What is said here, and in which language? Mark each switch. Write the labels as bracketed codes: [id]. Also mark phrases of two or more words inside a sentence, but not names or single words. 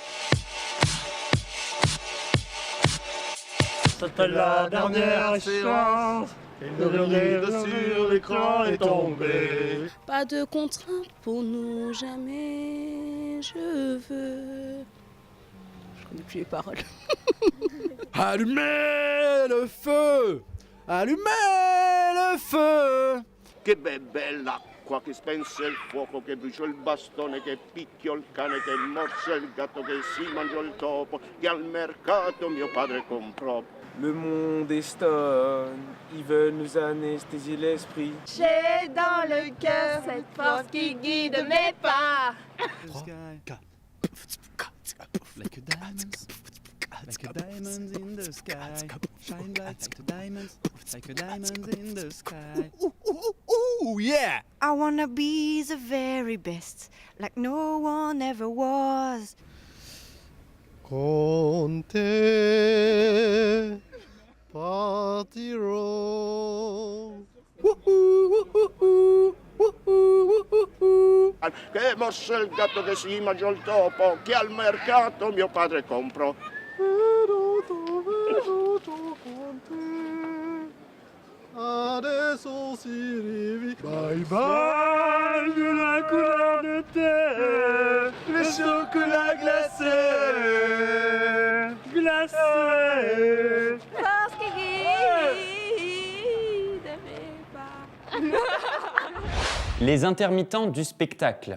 [fr] C'était la dernière séance, et le rire sur l'écran est tombé. Pas de contraintes pour nous, jamais je veux. Je connais plus les paroles. Allumez le feu! Allumez le feu! [it] Che bella l'acqua che spense il fuoco, che brucia il bastone, che picchio il cane, che morse il gatto, che si mangiò il topo, che al mercato mio padre comprò. [fr] Le monde est stone, ils veulent nous anesthésier l'esprit. J'ai dans le cœur cette force qui guide mes pas. [en] Like a diamonds, like a diamond in the sky. Shine bright like a diamonds, like a diamond in the sky. Ooh, yeah! I wanna be the very best, like no one ever was. [it] Con te partirò. Che morse il gatto, che si mangiò il topo, che al mercato mio padre comprò. Adesso si rivi. [en] Bye bye [fr] de la couleur de terre, le chocolat glacé, glacé. Force qui guide mes pas. Les intermittents du spectacle.